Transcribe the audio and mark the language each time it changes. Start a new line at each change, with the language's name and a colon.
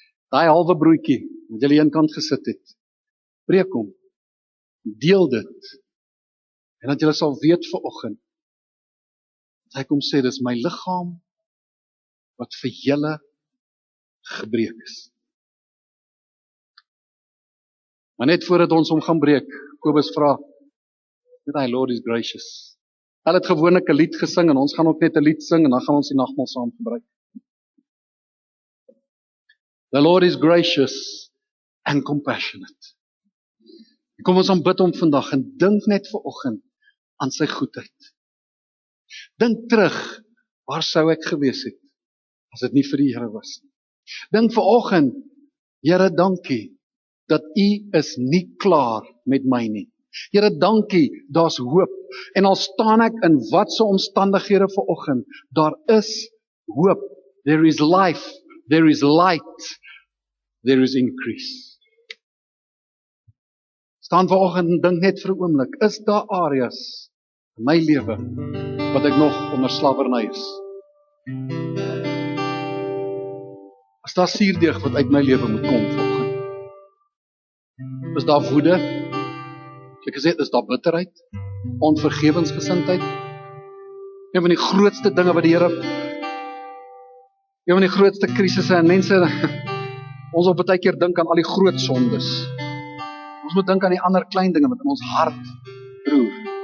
Afrikaans: Daai halwe broodjie wat julle eenkant gesit het, breek hom, deel dit, en dat julle sal weet vanoggend, dat hy kom sê, dis my liggaam wat vir julle gebreek is. Maar net voordat ons hom gaan breek, Kobus vra, net hy
English: Lord is gracious.
Afrikaans: Hulle het gewoonlik 'n lied gesing, en ons gaan ook net 'n lied sing, en dan gaan ons die nagmaal saam gebruik.
English: The Lord is gracious and compassionate.
Afrikaans: Kom ons aanbid hom vandag, en dink net vanoggend aan sy goedheid. Dink terug, waar sou ek gewees het, as dit nie vir die Here was nie. Dink vanoggend, Here dankie, dat U is nie klaar met my nie. Here dankie, daar's hoop, en al staan ek in watse omstandighede vanoggend, daar is hoop,
English: there is life, there is light, there is increase.
Afrikaans: Staan vanoggend en dink net vir 'n oomblik, is daar areas in my lewe wat ek nog onder slawerny is? Is daar suurdeeg wat uit my lewe moet kom vanoggend? Is daar woede? Ek gesê, is daar bitterheid? Onvergewensgesindheid? Een van die grootste dinge wat die Here, een van die grootste krisisse, en mense, ons op baie keer dink aan al die groot sondes. Ons moet dink aan die ander klein dinge wat in ons hart roer.